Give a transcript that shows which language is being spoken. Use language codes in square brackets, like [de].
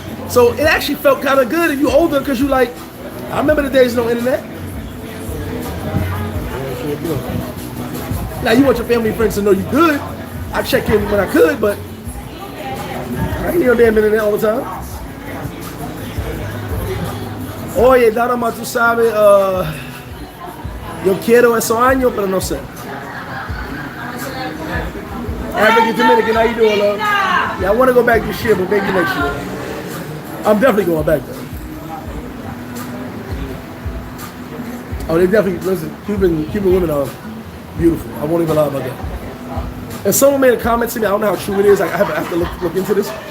[en] So it actually felt kind of good if you older, because you like, I remember the days no internet. Now you want your family and friends to know you good. I check in when I could, but I ain't no damn internet all the time. [es] Oye, Darama, tú sabes, yo quiero esos años, pero no sé. [en] African Dominican, how you doing, love? Yeah, I want to go back this year, but maybe next year. I'm definitely going back though. Oh, they definitely, listen, Cuban women are beautiful. I won't even lie about that. And someone made a comment to me, I don't know how true it is, I have to look into this.